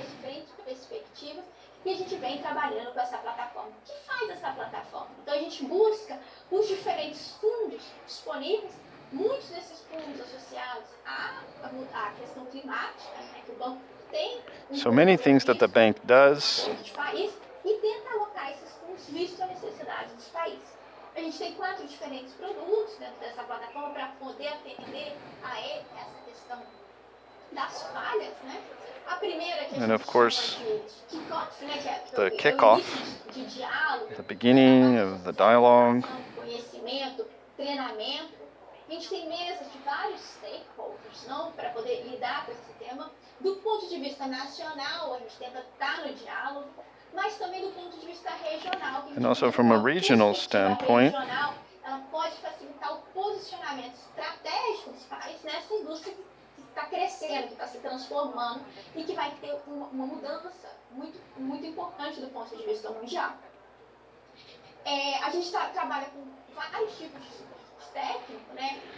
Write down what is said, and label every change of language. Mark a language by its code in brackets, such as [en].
[pt] diferentes perspectivas, e a gente vem trabalhando com essa plataforma. O que faz essa plataforma? Então a gente busca os diferentes fundos disponíveis, muitos desses fundos associados à questão climática, né, que o banco tem. [en] So many things that the bank does. [pt] E tenta alocar esses fundos visto a necessidade dos países. A gente tem 4 diferentes produtos dentro dessa plataforma para poder atender a essa questão das falhas, né? A primeira que a gente chama de kickoff, né, que é [en] the [pt] o [en] kickoff, [pt] início de diálogo, [en] the beginning of the dialogue. [pt] Conhecimento, treinamento. A gente tem mesas de vários stakeholders, não, para poder lidar com esse tema. Do ponto de vista nacional, a gente tenta estar no diálogo, mas também do ponto de vista regional. [en] And also from a regional standpoint, [pt] regional, ela pode facilitar o posicionamento estratégico dos países nessa indústria que está crescendo, que está se transformando e que vai ter uma mudança muito, muito importante do ponto de vista mundial. A gente trabalha com vários tipos de suporte técnico, né?